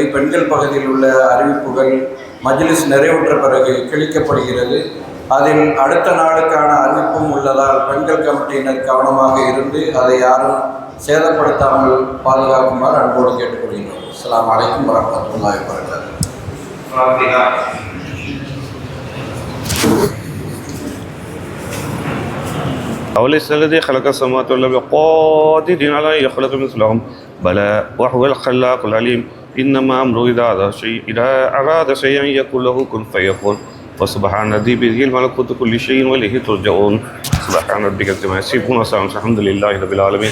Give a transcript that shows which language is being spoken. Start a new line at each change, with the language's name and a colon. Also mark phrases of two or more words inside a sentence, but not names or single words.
Tamil: பெண்கள் பகுதியில் உள்ள அறிவிப்புகள் மஜ்லிஸ் நிறைவுற்ற பிறகு கிழிக்கப்படுகிறது. அதில் அடுத்த நாளுக்கான அறிவிப்பும் உள்ளதால் பெண்கள் கமிட்டியினர் கவனமாக இருந்து அதை யாரும் சேதப்படுத்தாமல் பாதுகாக்குமாறு அன்போடு கேட்டுக்கொள்கிறோம்.
Arabic: السلام عليكم ورحمة الله وبركاته. أوليس الذي خلق السماوات والأرض بقادر على أن يخلق مثلهم بلى وهو الخلاق العليم إنما أمره إذا أراد شيئا يقول له كن فيكون وسبحان الذي بيده ملكوت كل شيء وإليه ترجعون سبحان ربك عما يصفون وسلام الحمد لله رب العالمين.